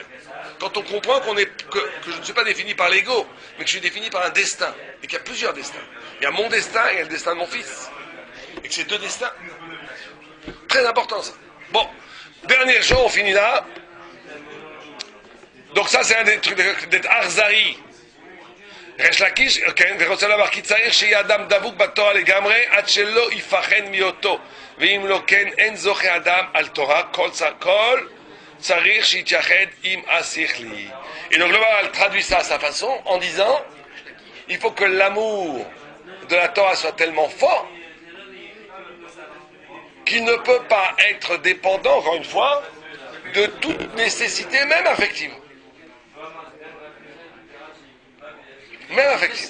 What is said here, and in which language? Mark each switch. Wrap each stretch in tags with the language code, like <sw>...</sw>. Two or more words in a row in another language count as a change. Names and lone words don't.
<fr>Quand on comprend que je ne suis pas défini par l'ego, mais que je suis défini par un destin. Et qu'il y a plusieurs destins. Il y a mon destin et il y a le destin de mon fils. Et que c'est deux destins. Très important, ça. Bon, dernière chose, on finit là. Donc ça, c'est un des trucs d'être arzari.</fr> <he>ריש לקיש, כן, ורוצה לומר כי צריך שיהיה אדם דבוק בתורה לגמרי עד שלא יפחד מאותו, ואם לא כן אין זוכה אדם על תורה, כל צריך שיתייחד עם השכלי.</he> <fr>Et donc le Maharal traduit ça à sa façon en disant il faut que l'amour de la Torah soit tellement fort qu'il ne peut pas être dépendant, encore une fois, de toute nécessité, même affective. Même affective.</fr>